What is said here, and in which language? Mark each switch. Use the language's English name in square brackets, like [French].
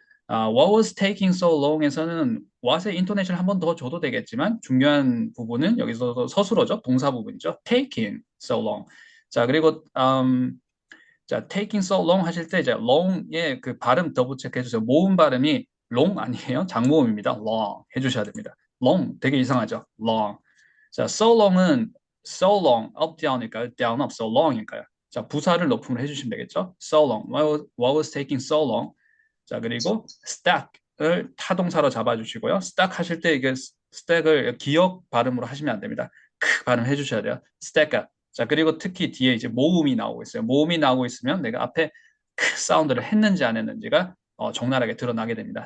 [English] What was taking so long [Korean] 에서는 what의 인토네이션 한 번 더 줘도 되겠지만 중요한 부분은 여기서 서술어죠. 동사 부분이죠. taking so long. 자, 그리고 자, taking so long 하실 때 이제 long의 그 발음 더블 체크 해주세요. 모음 발음이 long 아니에요. 장모음입니다. long 해주셔야 됩니다. long 되게 이상하죠. [English] long. [Korean] 자, so long은 so long up down일까요? down up so long일까요? 자, 부사를 높음을 해주시면 되겠죠. [English] so long. What was taking so long? [Korean] 자, 그리고 stack을 타동사로 잡아주시고요. stack 하실 때 이게 stack을 기역 발음으로 하시면 안 됩니다. 크 발음 해주셔야 돼요. stack. 자, 그리고 특히 뒤에 이제 모음이 나오고 있어요. 모음이 나오고 있으면 내가 앞에 크 사운드를 했는지 안 했는지가 적나라하게 드러나게 됩니다.